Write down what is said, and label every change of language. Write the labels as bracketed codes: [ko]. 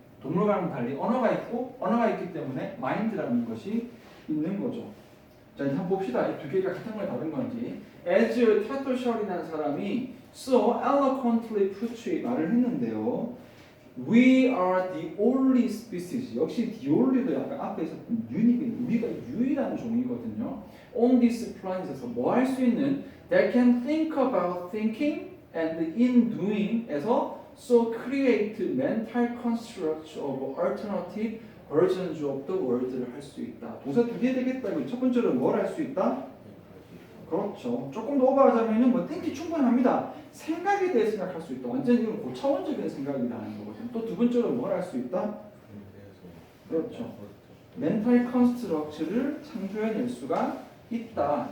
[ko] 동물과는 달리 언어가 있고 언어가 있기 때문에 마인드라는 것이 있는 거죠. 자 이제 한번 봅시다. 이 두 개가 같은 걸 다른 건지. As 타토셜이라는 사람이 [en] so eloquently put [ko] 말을 했는데요. [en] We are the only species. [ko] 역시 the only도 약간 앞에 있었던 unique, 우리가 유일한 종이거든요. [en] On this planet에서 [ko] 뭐 할 수 있는 [en] that can think about thinking and in doing에서 so create mental constructs of alternative versions of the world를 할 수 있다. [ko] 동사 두 개 되겠다. 첫 번째로 뭘 할 수 있다? 그렇죠. 조금 더 오버하자면은 뭐 think 충분합니다. 생각에 대해 생각할 수 있다. 완전 이건 고차원적인 생각이라는 거거든요. 또 두 번째로 뭘 할 수 있다? 그렇죠. 멘탈 컨스트럭트를 창조해낼 수가 있다.